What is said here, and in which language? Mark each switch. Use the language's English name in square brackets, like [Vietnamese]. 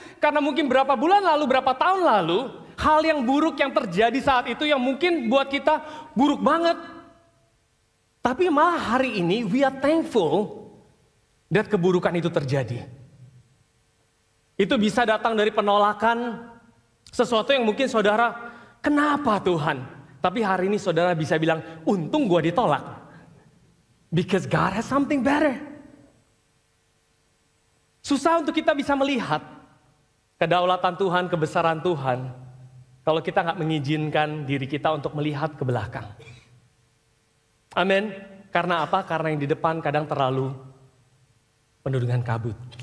[Indonesian] Karena mungkin berapa bulan lalu, berapa tahun lalu, hal yang buruk yang terjadi saat itu yang mungkin buat kita buruk banget. Tapi malah hari ini [English] we are thankful that [Indonesian] keburukan itu terjadi. Itu bisa datang dari penolakan sesuatu yang mungkin saudara, kenapa Tuhan? Tapi hari ini saudara bisa bilang, untung gue ditolak. [English] Because God has something better. [Indonesian] Susah untuk kita bisa melihat kedaulatan Tuhan, kebesaran Tuhan, kalau kita nggak mengizinkan diri kita untuk melihat ke belakang. Amin. Karena apa? Karena yang di depan kadang terlalu penuh dengan kabut.